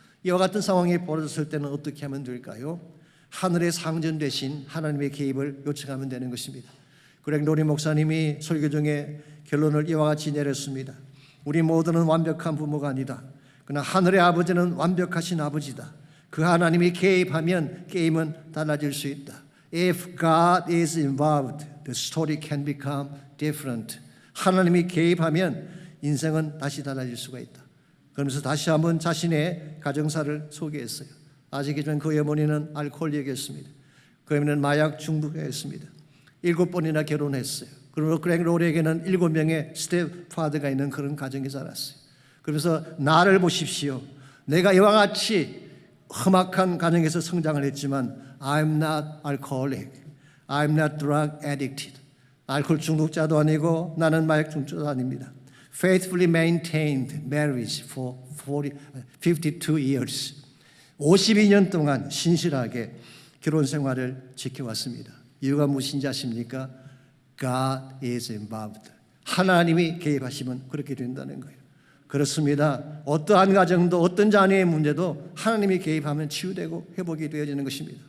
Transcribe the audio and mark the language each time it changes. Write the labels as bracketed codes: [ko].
[ko] 이와 같은 상황이 벌어졌을 때는 어떻게 하면 될까요? 하늘의 상전 되신 하나님의 개입을 요청하면 되는 것입니다. 그렉 로리 목사님이 설교 중에 결론을 이와 같이 내렸습니다. 우리 모두는 완벽한 부모가 아니다. 그러나 하늘의 아버지는 완벽하신 아버지다. 그 하나님이 개입하면 게임은 달라질 수 있다. [en] If God is involved, the story can become different. [ko] 하나님이 개입하면 인생은 다시 달라질 수가 있다. 그러면서 다시 한번 자신의 가정사를 소개했어요. 아시기 전 그 어머니는 알코올릭이었습니다. 그 어머니는 마약 중독자였습니다. 7번이나 결혼했어요. 그리고 그렉 로리에게는 7명의 스텝파더가 있는 그런 가정에 살았어요. 그러면서 나를 보십시오. 내가 이와 같이 험악한 가정에서 성장을 했지만 [en] I'm not alcoholic. I'm not drug addicted. [ko] 알코올 중독자도 아니고 나는 마약 중독자도 아닙니다. [en] Faithfully maintained marriage for 52 years. [ko] 52년 동안 신실하게 결혼 생활을 지켜왔습니다. 이유가 무엇인지 아십니까? [en] God is involved. [ko] 하나님이 개입하시면 그렇게 된다는 거예요. 그렇습니다. 어떠한 가정도 어떤 자녀의 문제도 하나님이 개입하면 치유되고 회복이 되어지는 것입니다.